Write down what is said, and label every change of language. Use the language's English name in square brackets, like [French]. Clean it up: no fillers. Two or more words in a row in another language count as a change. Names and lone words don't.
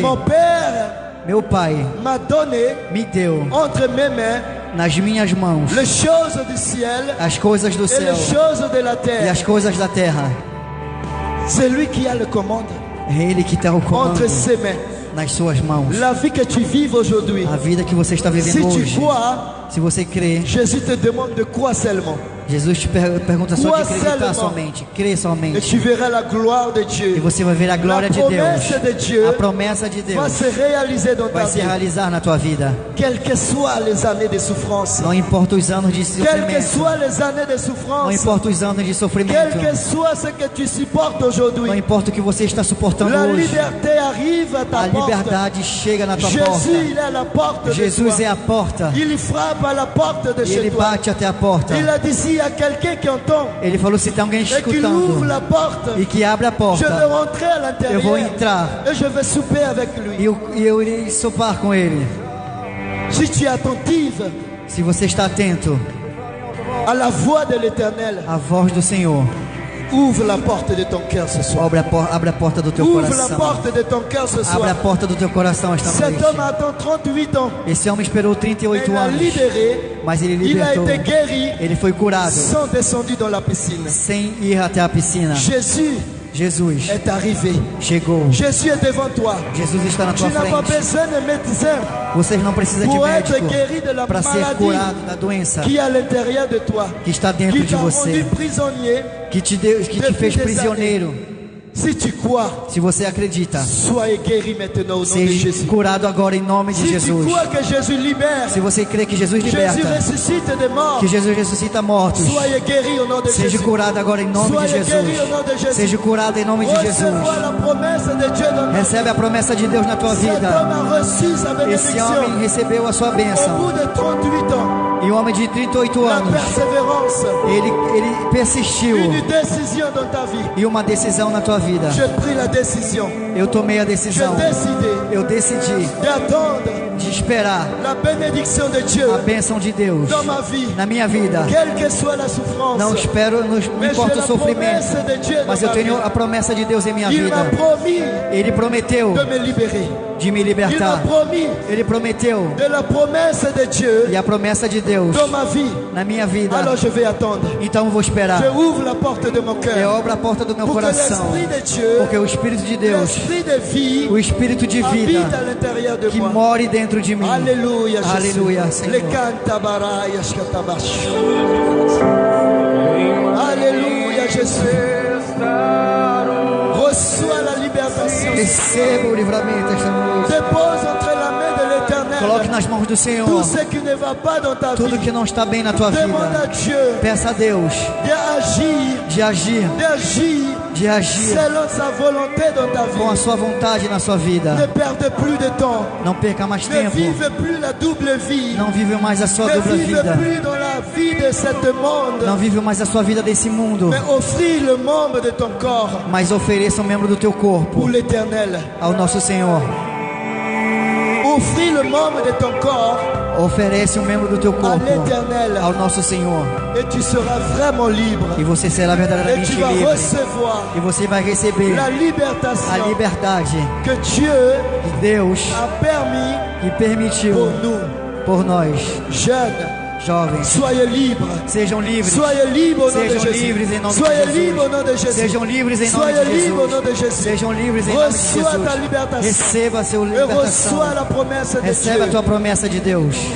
[French] Mon Père [Portuguese] Meu Pai [French] m'a donné [Portuguese] me deu [French] entre mes mains [Portuguese] nas minhas mãos [French] les choses du ciel [Portuguese] as coisas do [French] et céu les choses de la [Portuguese] e [French] terre. [Portuguese] as coisas da terra. [French] C'est lui qui a le commande [Portuguese] É Ele que tem o comando [French] entre ses mains. [Portuguese] nas suas mãos. [French] La vie que tu vives aujourd'hui, [Portuguese] A vida que você está [French] si [Portuguese] vivendo [French] tu [Portuguese] hoje, [French] crois, [Portuguese] se você crê, [French] Jésus te demande de croire seulement. [Portuguese] Jesus te pergunta só de [French] Crois [Portuguese] acreditar [French] seulement. [Portuguese] somente, crê [French] Et [Portuguese] somente, [French] tu verras la gloire de [Portuguese] e [French] Dieu. [Portuguese] você vai ver a glória de [French] promesse de [Portuguese] Deus. [French] Dieu [Portuguese] A promessa de [French] Va [Portuguese] Deus [French] se réaliser dans ta [Portuguese] vai se [French] vie. [Portuguese] realizar na tua vida. [French] Quelles que soient les années de souffrance, [Portuguese] Não importa os anos de [French] quelles que [Portuguese] sofrimento, [French] soient les années de [Portuguese] não [French] souffrance, [Portuguese] importa os anos de [French] quel [Portuguese] sofrimento, [French] que soit ce que tu supportes [Portuguese] não [French] aujourd'hui, [Portuguese] importa o que você está suportando [French] la [Portuguese] hoje, [French] liberté arrive à ta [Portuguese] a [French] porte. [Portuguese] liberdade chega na tua [French] Jésus, [Portuguese] porta. [French] il est à la porte de [Portuguese] Jesus [French] toi. [Portuguese] é a porta [French] Il frappe à la porte de [Portuguese] e [French] chez [Portuguese] ele [French] toi. [Portuguese] bate até a porta. [French] Il a dit, s'il y a quelqu'un qui entend [Portuguese] Ele falou: se tem alguém [French] et qu'il [Portuguese] escutando [French] ouvre la porte, [Portuguese] e que abre a [French] je vais [Portuguese] porta, [French] rentrer à [Portuguese] eu vou [French] l'intérieur [Portuguese] entrar [French] et je vais souper avec lui. [Portuguese] e eu irei sopar com ele. [French] Si tu es attentive [Portuguese] Se você está atento [French] à la voix de l'Éternel, [Portuguese] à voz do Senhor, [French] ouvre la porte de ton cœur ce soir. [Portuguese] abre a porta do teu [French] Ouvre la [Portuguese] coração. [French] porte de ton cœur ce [Portuguese] Abre a [French] soir. [Portuguese] porta do teu coração esta [French] Cet homme [Portuguese] noite. [French] attend 38 ans. [Portuguese] Esse homem esperou [French] Mais [Portuguese] 38 [French] il a [Portuguese] anos, [French] libéré. [Portuguese] mas ele [French] Il a [Portuguese] libertou. [French] été guéri [Portuguese] Ele foi curado [French] sans descendu dans la piscine. [Portuguese] sem ir até a piscina. [French] Jésus [Portuguese] Jesus [French] est arrivé. [Portuguese] chegou. [French] Jésus est devant toi. [Portuguese] Jesus está na [French] Tu [Portuguese] tua [French] n'as pas [Portuguese] frente. [French] besoin de médecin [Portuguese] Vocês não precisam de [French] pour être [Portuguese] médico [French] guéri de la [Portuguese] para ser [French] maladie [Portuguese] curado da doença [French] qui est à l'intérieur de toi, [Portuguese] que está dentro [French] qui [Portuguese] de [French] t'a rendu [Portuguese] você, [French] prisonnier. [Portuguese] que te fez prisioneiro. [French] Si tu crois, [Portuguese] Se você acredita, [French] soyez guéri maintenant au nom de [Portuguese] seja [French] Jésus. [Portuguese] curado agora em nome de [French] Si tu [Portuguese] Jesus. [French] crois que Jésus libère, [Portuguese] Se você crê que Jesus [French] Jésus [Portuguese] liberta, [French] ressuscite des morts, [Portuguese] que Jesus ressuscita mortos, [French] soyez guéri au nom de [Portuguese] seja [French] Jésus. [Portuguese] curado agora em nome de [French] Soyez guéri au [Portuguese] Jesus. [French] nom de Jésus. [Portuguese] Seja curado em nome de Jesus. [French] Recevoir la promesse de Dieu dans ta vie. [Portuguese] Recebe a promessa de Deus na tua [French] Cet homme [Portuguese] vida. [French] a reçu sa [Portuguese] Esse [French] bénédiction [Portuguese] homem recebeu a sua [French] au [Portuguese] bênção. [French] bout de 38 ans. [Portuguese] E um homem de 38 [French] La [Portuguese] anos, [French] persévérance, [Portuguese] ele persistiu. [French] une décision dans ta vie. [Portuguese] E uma decisão na tua vida. [French] J'ai pris la décision. [Portuguese] Eu tomei a [French] J'ai [Portuguese] decisão. [French] décidé [Portuguese] Eu decidi [French] d'attendre [Portuguese] de esperar [French] la bénédiction de Dieu [Portuguese] a bênção de Deus [French] dans ma vie, [Portuguese] na minha vida. [French] quelle que soit la souffrance. [Portuguese] Não espero, não [French] Mais j'ai [Portuguese] importa o [French] la [Portuguese] sofrimento, [French] promesse de Dieu [Portuguese] mas [French] dans [Portuguese] eu [French] ma [Portuguese] tenho [French] vie. [Portuguese] a promessa de Deus em minha [French] Il m'a [Portuguese] vida. [French] promis [Portuguese] Ele prometeu [French] de me libérer. [Portuguese] de me [French] Il m'a [Portuguese] libertar. [French] promis [Portuguese] Ele prometeu [French] de la promesse de Dieu [Portuguese] e a promessa de Deus [French] dans ma vie. [Portuguese] na minha vida. [French] Alors je vais attendre. [Portuguese] Então eu vou esperar. [French] Je ouvre la porte de mon [Portuguese] Eu [French] cœur [Portuguese] abro a porta do meu [French] pour que [Portuguese] coração, [French] l'esprit de Dieu, [Portuguese] porque o Espírito de Deus, [French] l'esprit de vie, [Portuguese] o Espírito de [French] habite [Portuguese] vida [French] à l'intérieur de [Portuguese] que [French] moi. [Portuguese] more dentro de mim. [French] Alléluia, Jésus. [Portuguese] Alléluia, Senhor. Le cantabaraya shkatabash. [French] Alléluia, Jésus. Reçois la libération. [Portuguese] Receba o livramento esta noite. [French] Dépose entre la main de [Portuguese] Coloque [French] l'Éternel [Portuguese] nas mãos do Senhor [French] tout ce qui ne va pas dans ta [Portuguese] tudo [French] vie. [Portuguese] que não está bem na tua [French] Demande à [Portuguese] vida. [French] Dieu [Portuguese] Peça a Deus [French] d'agir, [Portuguese] de agir [French] selon sa volonté dans ta [Portuguese] com a [French] vie. [Portuguese] sua vontade na sua vida. [French] Ne perde plus de temps. [Portuguese] Não perca mais [French] Ne [Portuguese] tempo. [French] vive plus la double vie. [Portuguese] Não vive mais a sua [French] Ne [Portuguese] dupla [French] vive [Portuguese] vida. [French] plus dans la vie de ce monde. [Portuguese] Não vive mais a sua vida desse mundo. [French] Mais offrir le membre de ton corps [Portuguese] Mas ofereça um membro do teu corpo [French] pour l'Éternel. [Portuguese] ao nosso Senhor. [French] Offrir le membre de ton corps [Portuguese] Oferece um membro do teu [French] à [Portuguese] corpo [French] l'Éternel. [Portuguese] ao nosso Senhor. [French] Et tu seras vraiment libre. [Portuguese] E você será [French] Et [Portuguese] verdadeiramente [French] tu vas [Portuguese] livre. [French] recevoir [Portuguese] E você vai receber [French] la [Portuguese] a [French] libertation [Portuguese] liberdade [French] que Dieu [Portuguese] que Deus [French] a permis [Portuguese] que permitiu [French] pour nous. [Portuguese] por nós, [French] Jeunes, [Portuguese] jovens. [French] soyez libres. [Portuguese] Sejam livres. [French] Soyez libres au nom de [Portuguese] Sejam livres em [French] Jésus. [Portuguese] nome [French] Soyez [Portuguese] de [French] libres au [Portuguese] Jesus. [French] nom de Jésus. [Portuguese] Sejam livres em nome [French] Soyez [Portuguese] de [French] libres au nom de [Portuguese] Jesus. [French] Jésus. [Portuguese] Sejam livres em nome de [French] Reçois ta [Portuguese] Jesus. [French] libertation. [Portuguese] Receba a sua [French] Et [Portuguese] libertação. [French] reçois la promesse de [Portuguese] Recebe a [French] Dieu. [Portuguese] tua promessa de Deus.